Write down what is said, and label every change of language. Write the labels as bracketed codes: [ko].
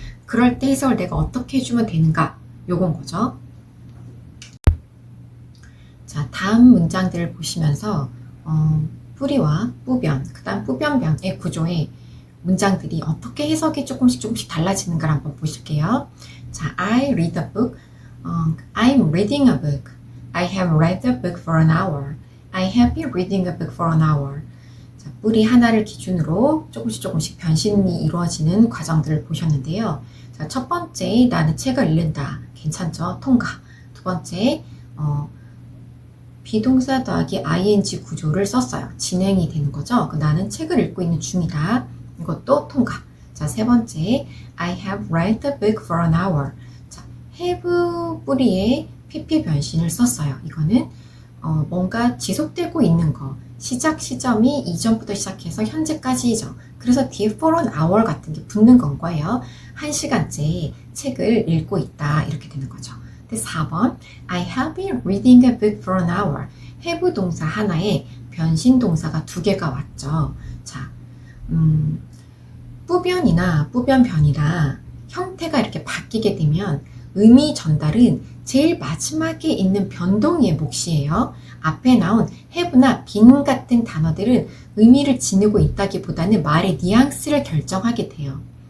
[ko] 그럴 때 해석을 내가 어떻게 해주면 되는가? 요건 거죠. 자, 다음 문장들을 보시면서 뿌리와 뿌변, 그 다음 뿌변변의 구조의 문장들이 어떻게 해석이 조금씩 달라지는가를 한번 보실게요. [en] 자, I read a book. I'm reading a book. I have read a book for an hour. I have been reading a book for an hour. [ko] 자, 뿌리 하나를 기준으로 조금씩 변신이 이루어지는 과정들을 보셨는데요. 자, 첫 번째, 나는 책을 읽는다. 괜찮죠? 통과. 두 번째, 비동사 더하기 ing 구조를 썼어요. 진행이 되는 거죠. 나는 책을 읽고 있는 중이다. 이것도 통과. [en] 자, 세 번째, I have read the book for an hour. [ko] 자, have 뿌리에 pp 변신을 썼어요. 이거는 뭔가 지속되고 있는 거. 시작 시점이 이전부터 시작해서 현재까지죠. 그래서 뒤에 [en] for an hour [ko] 같은 게 붙는 건 거예요. 1시간째 책을 읽고 있다. 이렇게 되는 거죠. [en] 4번, I have been reading a book for an hour. [ko] have 동사 하나에 변신 동사가 두 개가 왔죠. 자, 뿌변이나 뿌변변이나 형태가 이렇게 바뀌게 되면 의미 전달은 제일 마지막에 있는 변동의 몫이에요. 앞에 나온 have나 been 같은 단어들은 의미를 지니고 있다기보다는 말의 뉘앙스를 결정하게 돼요.